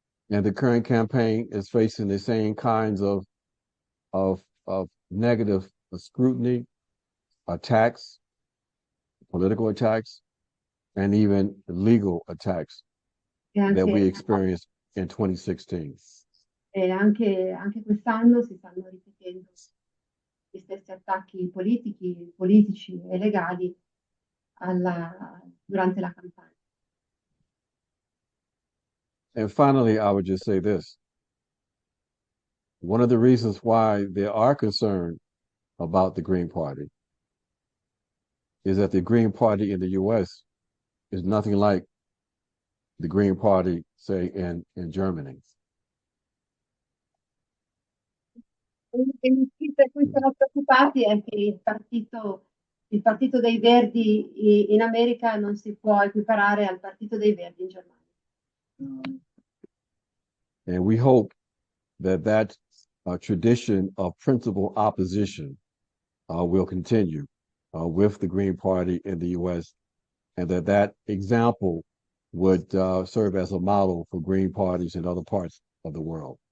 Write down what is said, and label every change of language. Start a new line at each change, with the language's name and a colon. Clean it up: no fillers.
English: And the current campaign is facing the same kinds of negative scrutiny, attacks, political attacks, and even legal attacks that we experienced in 2016.
Italian: E anche quest'anno si stanno ripetendo gli stessi attacchi politici e legali durante la campagna.
English: And finally, I would just say this. One of the reasons why there are concern about the Green Party is that the Green Party in the U.S. is nothing like the Green Party, say, in Germany.
Italian: Il per cui sono preoccupati è che il partito dei Verdi in America non si può equiparare al partito dei Verdi in Germania.
English: And we hope that tradition of principled opposition will continue with the Green Party in the U.S. and that example would serve as a model for Green parties in other parts of the world.